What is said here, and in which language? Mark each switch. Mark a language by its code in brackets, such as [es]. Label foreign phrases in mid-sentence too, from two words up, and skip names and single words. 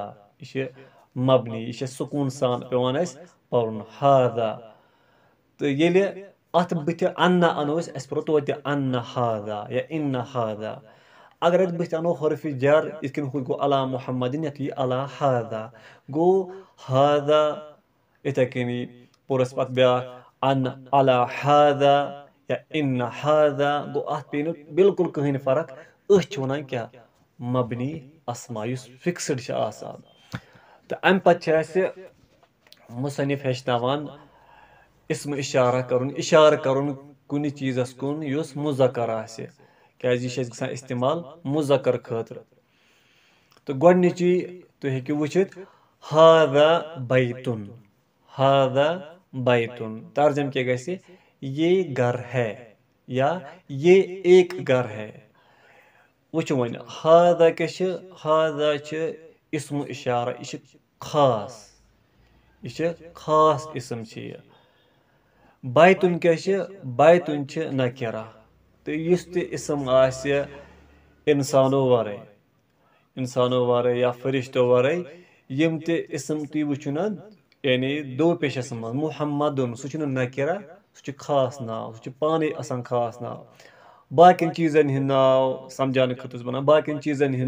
[ks] یہِ چھِ مبنی یہِ چھِ سکوٗن سان پیٚوان اسہِ پرُن ہادا تہٕ ییٚلہِ اتھ بٕتھِ انّا انو أسۍ پرو توتہِ [ar] انّا ہادا یا اِنّا ہادا [ks] اگر اتھ بٕتھِ انو حرفِ جر یِتھ کٔنۍ ہُہ گوٚو علی محمدِن یتھ یی [ar] علی ہادا [ks] گوٚو ہادا یِتھٕے کٔنی پوٚر اسہِ پتہٕ بیٛاکھ [ar] ان علی ہادا یا اِنّ ہادا [ks] گوٚو اتھ پیٚیہِ نہٕ بالکل کٕہٕنۍ فرق أسۍ چھِ ونان کیٛاہ مبنی اسما یُس فکسٕڈ چھِ آسان تہٕ امہِ پتہٕ چھِ اسہِ مُصنف ہیٚچھناوان اسم اشارہ کرُن کُنہِ چیٖزس کُن یُس مُذکر آسہِ کیازِ یہِ چھِ اسہِ گژھان استعمال مُذکر خٲطرٕ تہٕ گۄڈنِچی تُہۍ ہیٚکِو وٕچھِتھ ہادا بیتُن ترجم کیٛاہ گژھِ [ur] یہ گھر ہے یا یہ ایک گھر ہے [ks] وٕچھِو وۄنۍ ہادا کیٛاہ چھِ ہادا چھِ اسم اشارہ یہِ چھِ خاص اسم چھِ یہِ بیتُن کیٛاہ چھِ بیتُن چھِ نکرہ تہٕ یُس تہِ اسم آسہِ انسانو ورٲے یا فرشتو ورٲے یِم تہِ اسم تُہۍ وٕچھِو نہ یعنی 2 پیشس منٛز محمدُن سُہ چھُنہٕ نکرہ سُہ چھُ خاص ناو سُہ چھُ پانے آسان خاص ناو باقین چیٖزن ہٕنٛدۍ ناو سمجھاونہٕ خٲطرٕ چھُس بنان باقین چیٖزن ہٕنٛدۍ